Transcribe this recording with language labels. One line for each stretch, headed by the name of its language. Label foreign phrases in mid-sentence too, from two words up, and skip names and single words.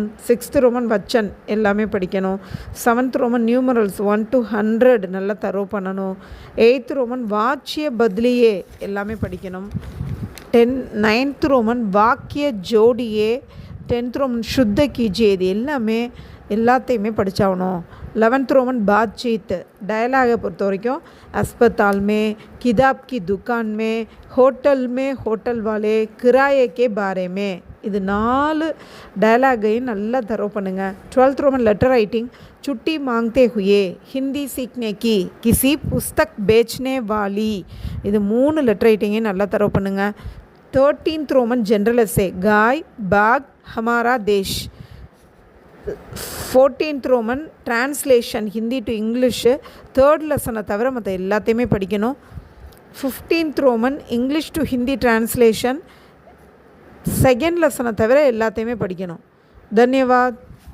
Tamil: 6th ரோமன் வச்சன் எல்லாமே படிக்கணும். 7th
English: Roman numerals 1 to 100
Tamil: நல்லா தரவு பண்ணணும். 8th ரோமன்
Hindi: वाक्य बदलिए
Tamil: எல்லாமே படிக்கணும். 9th ரோமன்
Hindi: वाक्य जोड़िए,
Tamil: 10th ரோமன்
Hindi: शुद्ध कीजिए,
Tamil: இது எல்லாத்தையுமே படித்தாகணும். 11th ரோமன் பாத்சீத் டயலாகை பொறுத்த வரைக்கும்
Hindi: अस्पताल में, किताब की दुकान में, होटल में, होटल वाले, किराए के बारे में,
Tamil: இது 4 டயலாகையும் நல்லா தரவு பண்ணுங்கள்.
Hindi: 12th ரோமன்
English: letter writing
Hindi: छुट्टी मांगते हुए, हिंदी सीखने की, किसी पुस्तक बेचने वाली,
Tamil: இது 3
English: letter writingகையும்
Tamil: நல்லா தரவு பண்ணுங்கள்.
English: 13th Roman general essay
Hindi: गाय बाग हमारा देश.
Tamil: 14th ரோமன்
English: translation Hindi to English, third lessonஐ
Tamil: தவிர மற்ற எல்லாத்தையுமே படிக்கணும். 15th ரோமன்
English: English to Hindi translation, second lessonஐ
Tamil: தவிர எல்லாத்தையுமே படிக்கணும். தன்யவாத்.